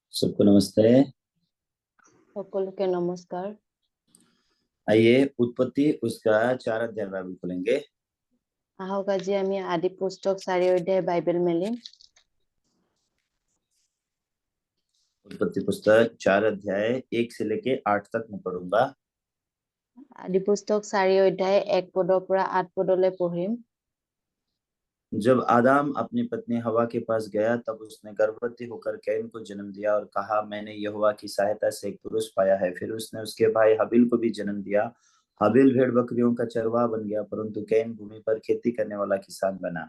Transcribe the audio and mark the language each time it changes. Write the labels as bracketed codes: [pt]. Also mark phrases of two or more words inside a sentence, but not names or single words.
[hi] सबको नमस्ते। [as] সকলোকে নমস্কাৰ। [hi] आइए उत्पत्ति उसका 4 अध्याय बाइबल खोलेंगे। [as] আহক আজি আমি আদি পুস্তক 4 অধ্যায় বাইবেল মেলিম। [hi] उत्पत्ति पुस्तक 4 अध्याय 1 से लेके 8 तक मैं पढ़ूंगा। [as] আদি পুস্তক 4 অধ্যায় 1 পদৰ পৰা 8 পদলৈ পঢ়িম। [hi] जब आदाम अपनी पत्नी हवा के पास गया तब उसने गर्भवती होकर कैन को जन्म दिया और कहा, मैंने यहोवा की सहायता से एक पुरुष पाया है। फिर उसने उसके भाई हबील को भी जन्म दिया। हबील भेड़ बकरियों का चरवाहा बन गया, परंतु कैन भूमि पर खेती करने वाला किसान बना।